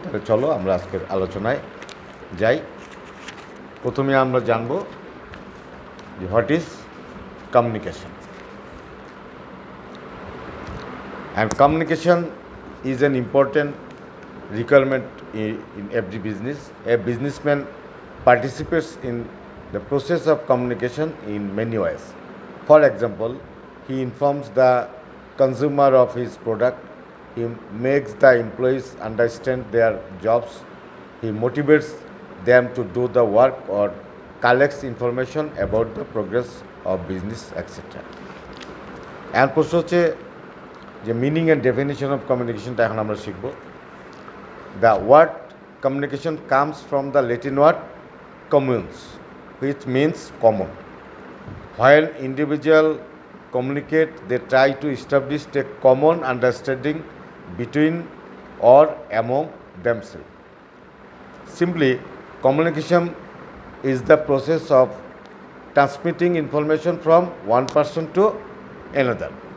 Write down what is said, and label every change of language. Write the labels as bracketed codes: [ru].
[bn] তাহলে চলো আমরা আজকের আলোচনায় যাই। প্রথমে আমরা জানব যে [en] What is communication. And communication is an important requirement in every business. A businessman participates in the process of communication in many ways. For example, he informs the consumer of his product. He makes the employees understand their jobs. He motivates them to do the work or collects information about the progress of business, etc. [bn] And প্রশ্ন হচ্ছে যে [en] meaning and definition of কমিউনিকেশনটা [bn] এখন আমরা শিখব। [en] The word communication comes from the Latin word communis, which means common. While individuals communicate, they try to establish a common understanding between or among themselves. Simply, communication is the process of transmitting information from one person to another.